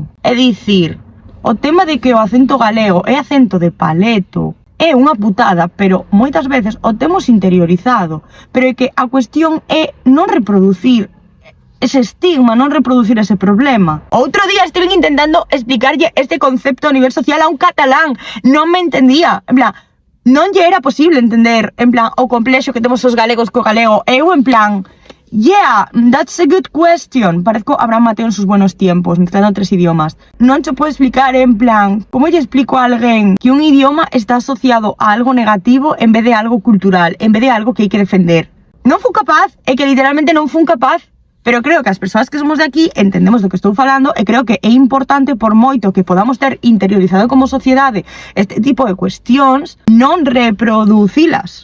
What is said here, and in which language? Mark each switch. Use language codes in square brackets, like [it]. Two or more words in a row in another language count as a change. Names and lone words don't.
[gl] É dicir, o tema de que o acento galego é acento de paleto é unha putada, pero moitas veces o temos interiorizado, pero é que a cuestión é non reproducir ese estigma, non reproducir ese problema. Outro día estiven intentando explicarlle este concepto a nivel social a un catalán, non me entendía, en plan, non lle era posible entender, en plan, o complexo que temos os galegos co galego. Eu, en plan, [en] yeah, that's a good question. [es] Parezco Abraham Mateo en sus buenos tiempos, mezclando 3 idiomas. [gl] Non se pode explicar, en plan, como lle explico a alguén que un idioma está asociado a algo negativo en vez de algo cultural, en vez de algo que hai que defender. Non fun capaz, é que literalmente non fun capaz. Pero creo que as persoas que somos de aquí entendemos do que estou falando e creo que é importante, por moito que podamos ter interiorizado como sociedade este tipo de cuestións, non reproducilas.